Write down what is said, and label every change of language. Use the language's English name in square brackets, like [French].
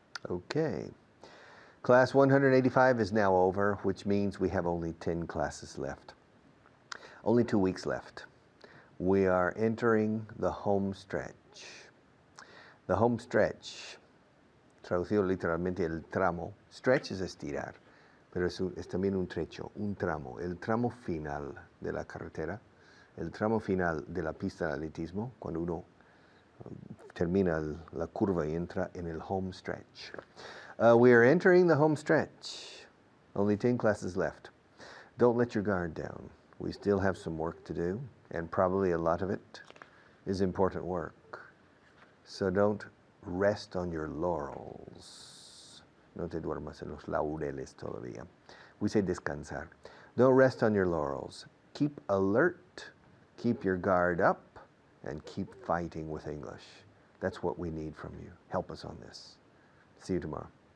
[English] Okay. Class 185 is now over, which means we have only 10 classes left. Only 2 weeks left. We are entering the home stretch. [Spanish] The home stretch, traducido literalmente el tramo. Stretch es estirar, pero es también un trecho, un tramo. El tramo final de la carretera, el tramo final de la pista de atletismo, cuando uno termina la curva y entra en el home stretch. [English] We are entering the home stretch. Only 10 classes left. Don't let your guard down. We still have some work to do, and probably a lot of it is important work. So don't rest on your laurels. [Spanish] No te duermas en los laureles todavía. We say descansar. [English] Don't rest on your laurels. Keep alert, keep your guard up, and keep fighting with English. That's what we need from you. Help us on this. See you tomorrow.